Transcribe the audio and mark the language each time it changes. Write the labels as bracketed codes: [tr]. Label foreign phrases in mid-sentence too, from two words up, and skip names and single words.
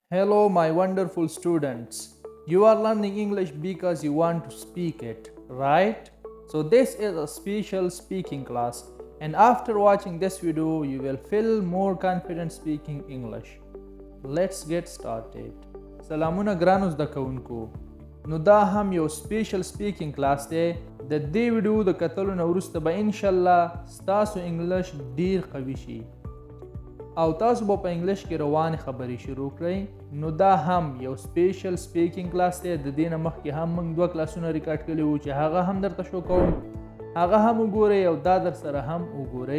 [en] Hello, my wonderful students. You are learning English because you want to speak it, right? So, this is a special speaking class, and after watching this video, you will feel more confident speaking English. Let's get started. [ps] سلامونه ګرانو زده کوونکو. نو دا هم یو [en] special speaking class [ps] دی. د دې ویډیو د کتلو نه وروسته به [ar] ان شاء الله [ps] ستاسو انګلیش ډیر قوي شي او تاسو به په انګلیش کې روانې خبرې شروع کړئ. نو دا هم یو [en] special speaking class [ps] دی. د دې نه مخکې هم موږ 2 کلاسونه ریکارډ کړي وو چې هغه هم درته شو کوم، هغه هم وګورئ او دا در سره هم وګورئ.